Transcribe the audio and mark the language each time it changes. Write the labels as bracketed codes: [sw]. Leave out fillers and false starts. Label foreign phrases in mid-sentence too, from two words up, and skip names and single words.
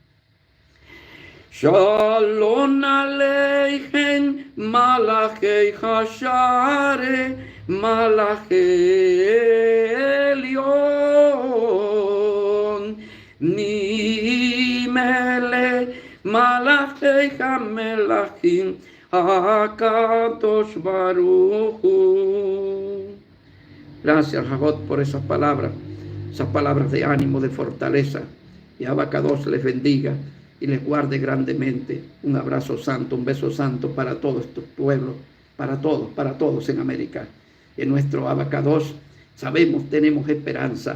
[he] שלום עליכם מלאכי השרת מלאכי עליון ממלך מלכי המלכים הקדוש ברוך הוא. [es] Gracias, Jajot, por esas palabras de ánimo, de fortaleza. Y Abacados les bendiga y les guarde grandemente. Un abrazo santo, un beso santo para todos estos pueblos, para todos en América. En nuestro Abacados sabemos, tenemos esperanza.